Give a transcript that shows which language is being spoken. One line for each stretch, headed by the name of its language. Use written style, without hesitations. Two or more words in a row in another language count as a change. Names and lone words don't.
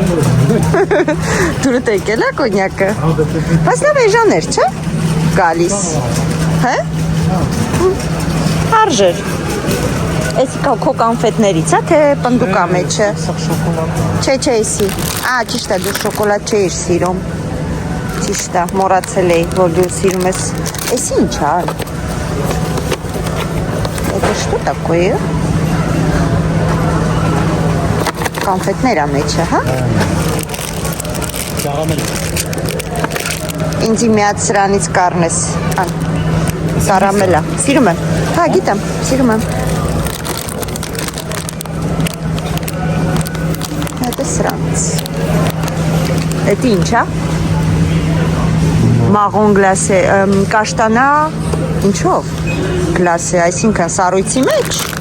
Armenian: Դուրդ եկել է կոնյակը։ Բայց լավ էժաներ, չէ։ Գալիս։ Հե։ Արժեր։ Էսի քո կոնֆետներից, հա, թե պնդուկա մեջը։ Չէ, էսի։ Ճիշտ է, դու շոկոլադ չէիր սիրում։ Ճիշտ է, մոռացել էի, որ դու սիրում ես։ Էսի ինչ ա։
Russian: Это что такое?
Armenian: Կոնֆետներ ա մեջը, հա։ Կարամել։ Ինձի միած սրանից կառնես։ Կարամելա։ Սիրում եմ։ Հա, գիտեմ, սիրում եմ։ Այդ է սրան։ Բաց։ Էդի ինչ է։ Մաղոն գլասե, կաշտանա ինչով գլասե, այսինքն սառույցի մեջ։